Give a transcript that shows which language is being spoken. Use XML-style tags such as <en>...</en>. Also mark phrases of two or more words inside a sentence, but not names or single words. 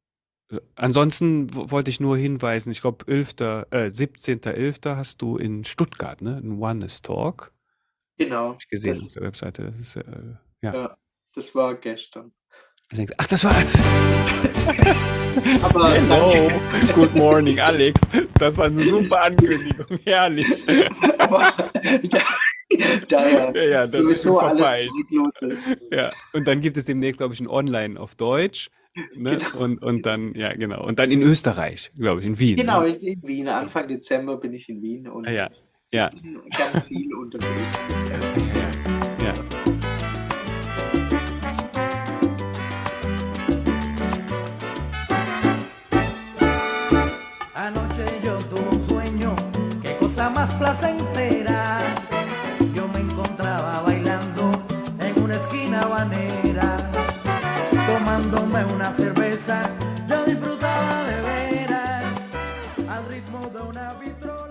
<de>Ansonsten wollte ich nur hinweisen, ich glaube, 17.11. hast du in Stuttgart, ne? Ein Oneness Talk. Genau, Ich gesehen auf das der Webseite. Das ist ja. ja, das war gestern. Ich denke, ach, das war's. Aber Hello, danke.</de> <en>good morning,</en> <de>Alex. Das war eine super Ankündigung, herrlich. Aber da daher Ja, ja, das ist schon sowieso alles verpeilt. zeitlos ist. Ja, und dann gibt es demnächst, glaube ich, ein Online auf Deutsch. Ne? Genau. Und dann, ja, genau. Und dann in Österreich, glaube ich, in Wien. Genau, Ne? in Wien. Anfang Dezember bin ich in Wien Ah, und ja, ich ja, bin ganz viel unterwegs das erste ja, ja, ja.</de> <es>Anoche yo tuve un sueño, qué cosa más placentera. Yo me encontraba bailando en una esquina habanera, tomándome una cerveza, yo disfrutaba de veras al ritmo de una</es>